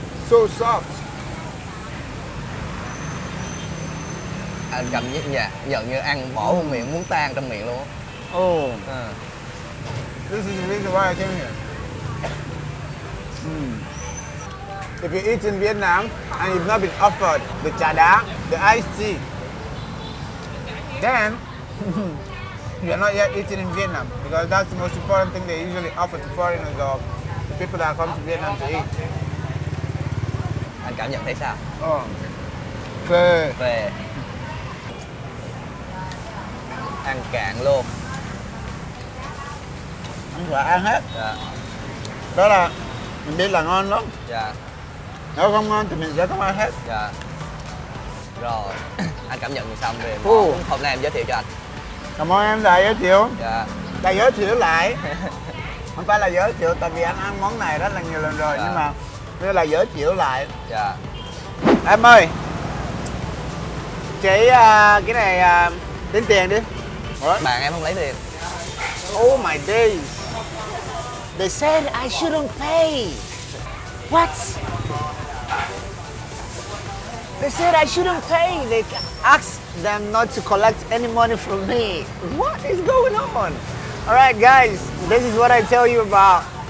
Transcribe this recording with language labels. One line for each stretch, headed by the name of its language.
English: So soft.
Vietnamese: Anh cầm nhận như ăn bỏ vào miệng muốn tan trong miệng luôn. Oh, À.
English: this is the reason why I came here. If you eat in Vietnam and you've not been offered the chả đá, the iced tea, then you're not yet eating in Vietnam because that's the most important thing they usually offer to foreigners or the people that come to Vietnam to eat.
Vietnamese: Anh cảm nhận thấy sao? Phê. Về ăn cạn luôn. Ăn phải ăn hết. Dạ. Đó là mình biết là ngon lắm. Dạ. Nếu không ngon thì mình sẽ không ăn hết. Dạ. Rồi. Anh cảm nhận như xong về Ồ. món hôm nay em giới thiệu cho anh. Cảm ơn em đã giới thiệu. Dạ. Đã giới thiệu lại. Không phải là giới thiệu tại vì anh ăn món này rất là nhiều lần rồi. Dạ. Nhưng mà đây là giới thiệu lại. Dạ. Em ơi, chị cái này tính tiền đi.
English: What?
Vietnamese: Bạn em không lấy tiền.
English: Oh my days. They said I shouldn't pay. What? They said I shouldn't pay. They asked them not to collect any money from me. What is going on? All right, guys, this is what I tell you about.